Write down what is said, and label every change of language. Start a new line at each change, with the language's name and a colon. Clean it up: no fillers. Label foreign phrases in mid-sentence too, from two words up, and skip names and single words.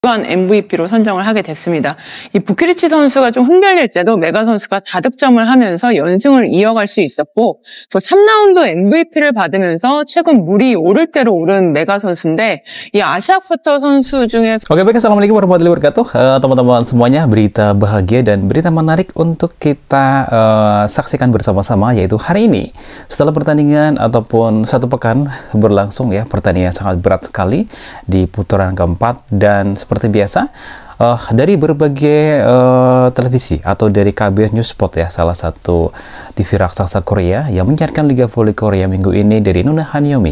Korean: 주간 MVP로 선정을 하게 됐습니다. 이 부키리치 선수가 좀 흥결릴 때도 메가 선수가 다득점을 하면서 연승을 이어갈 수 있었고, 또 3라운드 MVP를 받으면서 최근 물이 오를 대로 오른 메가 선수인데, 이 아시아푸터 선수 중에
Indonesian: Oke, baik,
Arabic: السلام عليكم ورحمة الله وبركاته,
Indonesian: teman-teman semuanya. Berita bahagia dan berita menarik untuk kita saksikan bersama-sama, yaitu hari ini setelah pertandingan ataupun satu pekan berlangsung ya, pertandingan sangat berat sekali di putaran keempat, dan seperti biasa dari berbagai televisi atau dari KBS News Sport ya, salah satu TV raksasa Korea yang menyiarkan Liga Voli Korea minggu ini, dari Nuna Hanyomi.